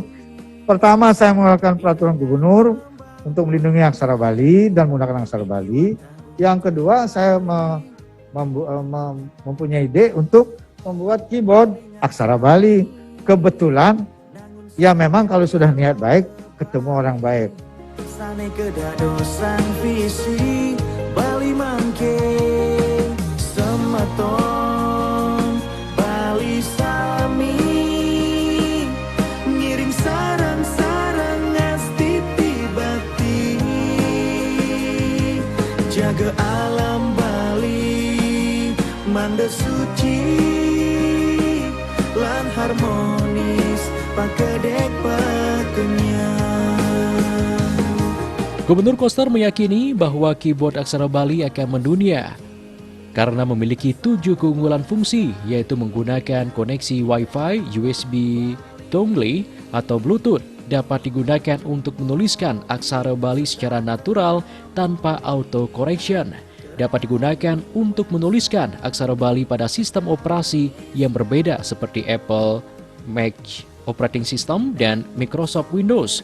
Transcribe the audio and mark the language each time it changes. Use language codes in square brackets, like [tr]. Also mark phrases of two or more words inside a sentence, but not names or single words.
[id] Pertama saya mengeluarkan peraturan gubernur untuk melindungi aksara Bali dan menggunakan aksara Bali. Yang kedua saya mempunyai ide untuk membuat keyboard aksara Bali. Kebetulan, ya memang kalau sudah niat baik, ketemu orang baik. [ban] Sane kedadosan visi Bali mangke sematon Bali sami ngiring sarang-sarang ngasti tibati jaga alam Bali manda suci lan harmonis pakedek pakenyang. [id] Gubernur Koster meyakini bahwa keyboard aksara Bali akan mendunia karena memiliki 7 keunggulan fungsi, yaitu menggunakan koneksi Wi-Fi, USB dongle atau Bluetooth, dapat digunakan untuk menuliskan aksara Bali secara natural tanpa [en] auto correction, [id] dapat digunakan untuk menuliskan aksara Bali pada sistem operasi yang berbeda seperti Apple, Mac Operating System, dan Microsoft Windows.